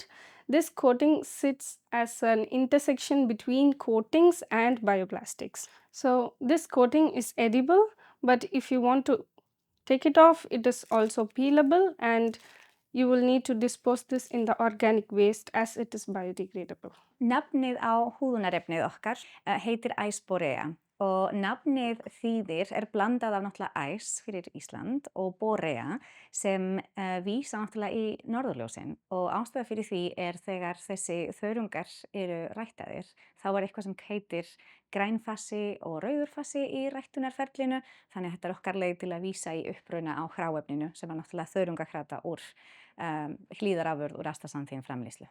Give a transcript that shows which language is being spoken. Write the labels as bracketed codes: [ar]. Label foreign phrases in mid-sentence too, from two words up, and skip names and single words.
[en] This coating sits as an intersection between coatings and bioplastics. So this coating is edible, but if you want to take it off, it is also peelable, and you will need to dispose this in the organic waste as it is biodegradable. [is] Nafnið á húðunarefnið okkar heitir Iceborrea og nafnið þýðir blandað af náttúrulega ice fyrir Ísland og borea sem vísa náttúrulega í norðurljósin og ástæða fyrir því þegar þessi þörungar eru ræktaðir þá eitthvað sem heitir grænfassi og rauðurfassi í ræktunarferlinu þannig að þetta okkar leið til að vísa í uppruna á hráefninu sem náttúrulega þörungakrata úr hlíðarafurð úr astaxanthin framleiðslu.